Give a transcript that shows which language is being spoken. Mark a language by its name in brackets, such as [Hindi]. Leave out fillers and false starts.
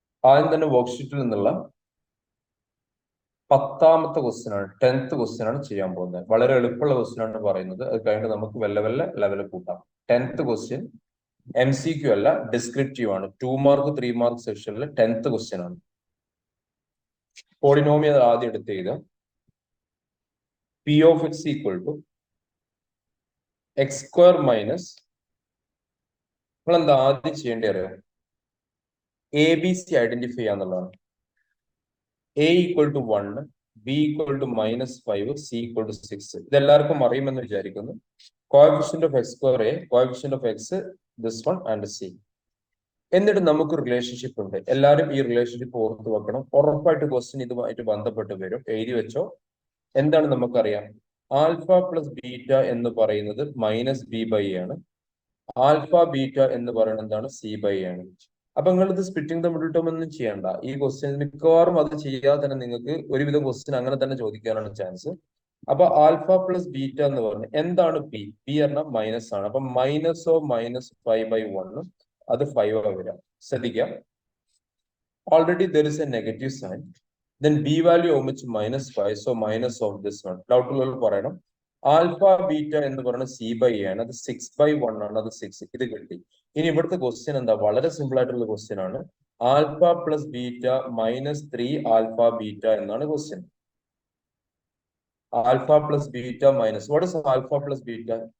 [Malayalam] ആദ്യം തന്നെ വർക്ക്ഷീറ്റിൽ നിന്നുള്ള 10ാമത്തെ ക്വസ്റ്റ്യൻ ആണ്, 10th ക്വസ്റ്റ്യൻ ആണ് ചെയ്യാൻ പോകുന്നത്. വളരെ എളുപ്പമുള്ള ക്വസ്റ്റ്യൻ ആണ് പറയുന്നത്. അത് കഴിഞ്ഞിട്ട് നമുക്ക് വല്ല ലെവൽ കൂട്ടാം. 10th ക്വസ്റ്റ്യൻ MCQ അല്ല, ഡിസ്ക്രിപ്റ്റീവ് ആണ്. 2 മാർക്ക് 3 മാർക്ക് സെക്ഷനിൽ 10th ക്വസ്റ്റ്യൻ ആണ്. പോളിനോമിയൽ ആദ്യം എടുത്ത് എഴുതാം. [English] P of x equal to x square minus, [Malayalam] നിങ്ങൾ എന്താ ആദ്യം ചെയ്യേണ്ടി അറിയാം, ABC identify ചെയ്യാന്നുള്ളതാണ്. [English] A equal to 1, B equal to -5, C equal to 6. [Malayalam] ഇതെല്ലാവർക്കും അറിയുമെന്ന് വിചാരിക്കുന്നു. [English] Coefficient of x square A, coefficient of x this one and C. [Malayalam] എന്നിട്ട് നമുക്ക് relationship ഉണ്ട്. എല്ലാവരും ഈ റിലേഷൻഷിപ്പ് ഓർത്ത് വെക്കണം. ഉറപ്പായിട്ട് ക്വസ്റ്റ്യൻ ഇതുമായിട്ട് ബന്ധപ്പെട്ട് വരും. എഴുതി വെച്ചോ. എന്താണ് നമുക്കറിയാം? ആൽഫ പ്ലസ് ബീറ്റ എന്ന് പറയുന്നത് -B/A ആണ്. ആൽഫ ബീറ്റ എന്ന് പറയുന്നത് എന്താണ്? C/A ആണ്. അപ്പൊ നിങ്ങൾ ഇത് [English] splitting the middle term [Malayalam] ഒന്നും ചെയ്യണ്ട. ഈ ക്വസ്റ്റ്യൻ മിക്കവാറും അത് ചെയ്യാതെ തന്നെ നിങ്ങൾക്ക് ഒരുവിധം ക്വസ്റ്റ്യൻ അങ്ങനെ തന്നെ ചോദിക്കാനാണ് ചാൻസ്. അപ്പൊ ആൽഫ പ്ലസ് ബീറ്റ എന്ന് പറഞ്ഞ എന്താണ് P പറഞ്ഞാൽ മൈനസ് ആണ്. അപ്പൊ -5/1, അത് 5 വരാം. ശ്രദ്ധിക്കാം, [English] Already there is a negative sign. Then B value of which -5, so minus of this one. [Malayalam] Doubt ഉള്ളവർ പറയണം. ആൽഫ ബീറ്റ എന്ന് പറയുന്നത് C/A ആണ്. അത് 6/1 ആണ്. അത് 6. ഇത് കിട്ടി. ഇനി ഇവിടുത്തെ ക്വസ്റ്റ്യൻ എന്താ? വളരെ സിമ്പിൾ ആയിട്ടുള്ള ക്വസ്റ്റ്യൻ ആണ്. Alpha plus beta -3 alpha beta എന്നാണ് question. [English] Alpha plus beta minus what is alpha plus beta?